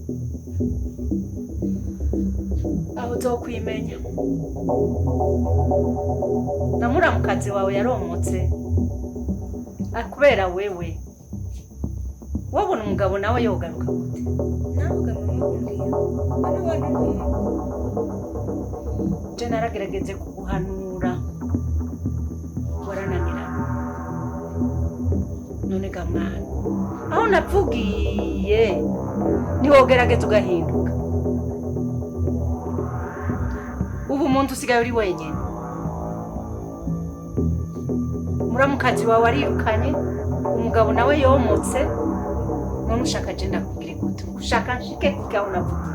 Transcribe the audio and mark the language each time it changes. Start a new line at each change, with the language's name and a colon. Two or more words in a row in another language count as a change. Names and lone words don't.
Rundi: aho uzokwimenya na muramukazi wawe yaromotse kubera wewe wabona umugabo nawe yogaruka gute nawe mama umbwira bano bantu je naragerageze kuguhanura warananirana none ga mwana aho navugiye ntiwogerageza ugahinduka ubu umuntu usigaye uri wenyine muramukazi wawe arirukanye umugabo nawe yomotse none ushaka je ndakubwire gute ushaka nshike kugaho navuga